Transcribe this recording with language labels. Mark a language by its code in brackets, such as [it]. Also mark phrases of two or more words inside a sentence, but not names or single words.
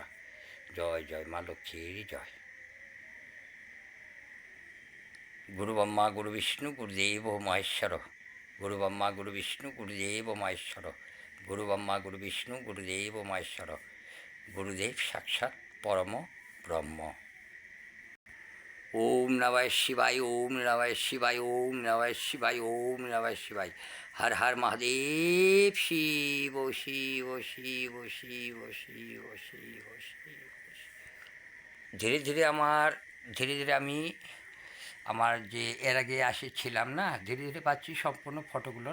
[bn] জয় জয় মা লক্ষ্মীর জয়। [sa] গুরু ব্রহ্মা গুরু বিষ্ণু গুরুদেব মহেশ্বর, গুরু ব্রহ্মা গুরু বিষ্ণু গুরুদেব মহেশ্বর, গুরু ব্রহ্মা গুরু বিষ্ণু গুরুদেব মহেশ্বর, গুরুদেব সাক্ষাৎ পরম ব্রহ্ম। ওম নমঃ শিবায়, ওম নমঃ শিবায়, ওম নমঃ শিবায়, ওম নমঃ শিবায়। হর হর মহাদেব। শিব শিব শিব শিব শিব শিব শিব। [bn] ধীরে ধীরে আমি আমার যে এর আগে ছিলাম না, ধীরে ধীরে পাচ্ছি সম্পূর্ণ ফটোগুলো।